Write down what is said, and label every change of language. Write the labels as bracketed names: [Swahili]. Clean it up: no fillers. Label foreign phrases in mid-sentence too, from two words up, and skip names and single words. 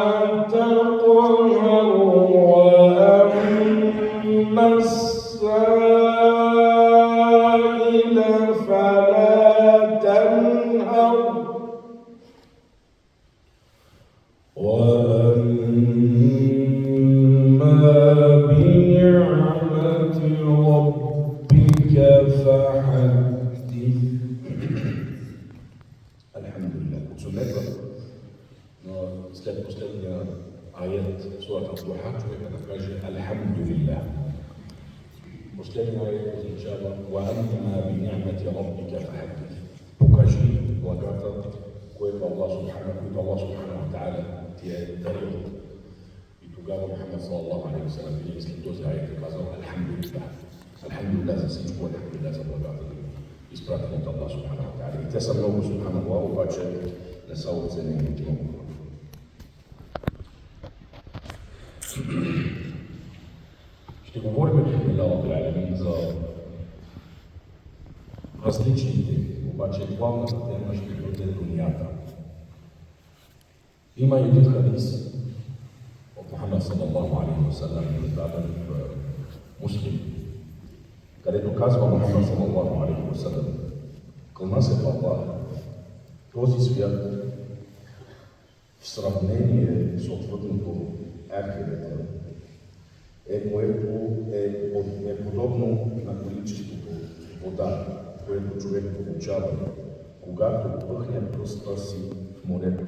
[Arabic] تقهر وأما السائل فلا تنهر وأما بنعمة ربك فحدث. الحمد لله. [Bulgarian] Sunneta slед последния аят сурата Духа, човека да каже Алхамдулилlah. Последния аят означава [Arabic] وَأَمَّا بِنِعْمَةِ رَبِّكَ فَحَدِّثْ. [Bulgarian] Покажи благата, които [Arabic] الله سبحانه وتعالى [Bulgarian] ти е дарил. И тогава Мухаммад [Arabic] صلى الله عليه وسلم [Bulgarian] винаги след този аят е казал Алхамдулилlah. Алхамдулилlah за всичко, Алхамдулилlah за благата, изпратена от [Arabic] الله سبحانه وتعالى. [Bulgarian] И те са много, субханаллах, обаче не са оценени от много. Ще говорим за различните, обаче главната тема ще бъде дунията. Има един хадис от Мухаммад [Arabic] صلى الله عليه وسلم, [Bulgarian] предаден в Муслим, където казва Мухаммад [Arabic] صلى الله عليه وسلم: [Bulgarian] клъна се в Аллах, този свят в сравнение с отвъдното ахирета е подобно на количеството вода, което човек получава, когато пъхне пръста си в морето.